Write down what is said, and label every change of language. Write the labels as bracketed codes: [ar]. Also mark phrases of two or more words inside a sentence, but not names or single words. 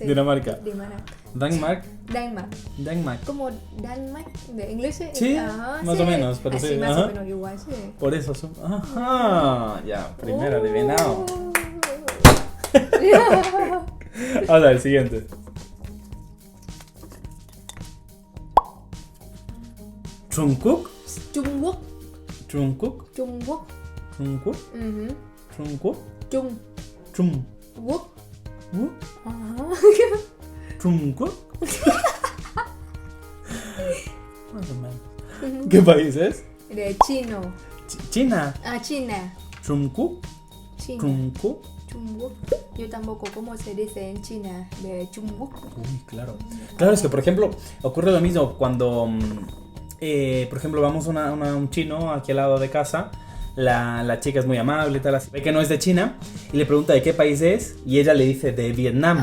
[es] Dinamarca. Denmark. Denmark. Denmark. Como Denmark de inglés. Sí, Ajá, más sí. o menos, pero Así, sí, más ajá. o menos igual, sí. Por eso son. Ajá. Ya, primero adivinado. Ahora el siguiente. [vi] Trung Quốc. Trung Quốc. Trung Quốc. Trung Quốc. Trung Quốc. Trung Quốc. Trung Trung Quốc. Trung Quốc. [es] Más o menos. ¿Qué país es? De chino. China. Ah, China. [vi] Trung Quốc. [es] China. [vi] Trung Quốc. Trung Quốc. [es] Yo tampoco, ¿cómo se dice en China? De [vi] Trung Quốc. [es] Uy, claro. Claro, es que por ejemplo, ocurre lo mismo cuando, por ejemplo, vamos a un chino aquí al lado de casa. La chica es muy amable y tal, así. Ve que no es de China y le pregunta de qué país es y ella le dice de Vietnam.